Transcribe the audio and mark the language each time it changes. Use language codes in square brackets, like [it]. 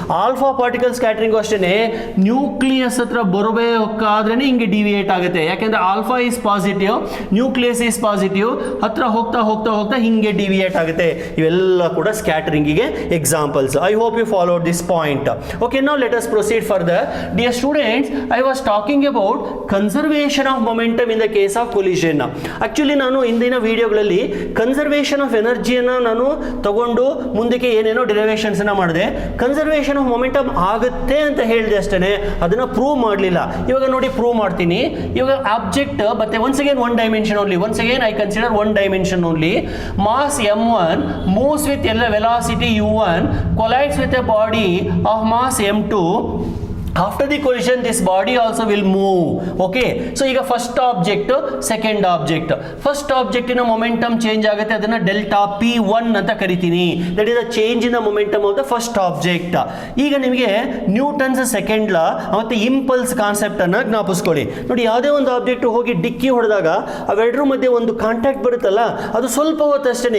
[kn] Alpha particle scattering ಅಷ್ಟೇ nucleus ಹತ್ರ ಬರಬೇಕಾದ್ರೇನೆ ಹಿಂಗೆ ಡಿವಿಯೇಟ್ ಆಗುತ್ತೆ. ಯಾಕೆಂದ್ರೆ [en] alpha is positive, nucleus is positive, [kn] ಹತ್ರ ಹೋಗ್ತಾ ಹೋಗ್ತಾ ಹೋಗ್ತಾ ಹಿಂಗೆ ಡಿವಿಯೇಟ್ ಆಗುತ್ತೆ. ಇವೆಲ್ಲ ಕೂಡ ಸ್ಕ್ಯಾಟರಿಂಗಿಗೆ examples. [en] I hope you followed this point. Okay, now let us proceed further. Dear students, I was talking about conservation of momentum in the case of collision. [kn] Actually ನಾನು ಇಂದಿನ ವಿಡಿಯೋಗಳಲ್ಲಿ ಕನ್ಸರ್ವೇಷನ್ ಆಫ್ ಎನರ್ಜಿಯನ್ನು ನಾನು ತಗೊಂಡು ಮುಂದಕ್ಕೆ ಏನೇನೋ derivations ಮಾಡಿದೆ. Conservation of momentum ಆಗುತ್ತೆ ಅಂತ ಹೇಳಿದೆ ಅಷ್ಟೇ, ಅದನ್ನ ಪ್ರೂವ್ ಮಾಡಲಿಲ್ಲ. ಇವಾಗ ನೋಡಿ, ಪ್ರೂವ್ ಮಾಡ್ತೀನಿ. ಇವಾಗ ಆಬ್ಜೆಕ್ಟ್ ಮತ್ತೆ [en] once again one dimension only. Once again I consider one dimension only. Mass m1 moves with velocity u1, collides with a body of mass m2. After the collision, this body also will move. [kn] Okay, so ಈಗ first object, second object. First object ಇನ momentum change ಆಗುತ್ತೆ, ಅದನ್ನ delta p1 ಅಂತ ಕರಿತೀನಿ. [en] That is the change in the momentum of the first object. [kn] ಈಗ ನಿಮಗೆ Newton's second ಲಾ ಮತ್ತೆ impulse concept ಅನ್ನ ಜ್ಞಾಪಿಸ್ಕೊಳ್ಳಿ. ನೋಡಿ, ಯಾವುದೇ ಒಂದು ಆಬ್ಜೆಕ್ಟ್ ಹೋಗಿ ಡಿಕ್ಕಿ ಹೊಡೆದಾಗ ಅವೆರಡರ ಮಧ್ಯೆ ಒಂದು ಕಾಂಟ್ಯಾಕ್ಟ್ ಬರುತ್ತಲ್ಲ, ಅದು ಸ್ವಲ್ಪ ಹೊತ್ತಷ್ಟೇ.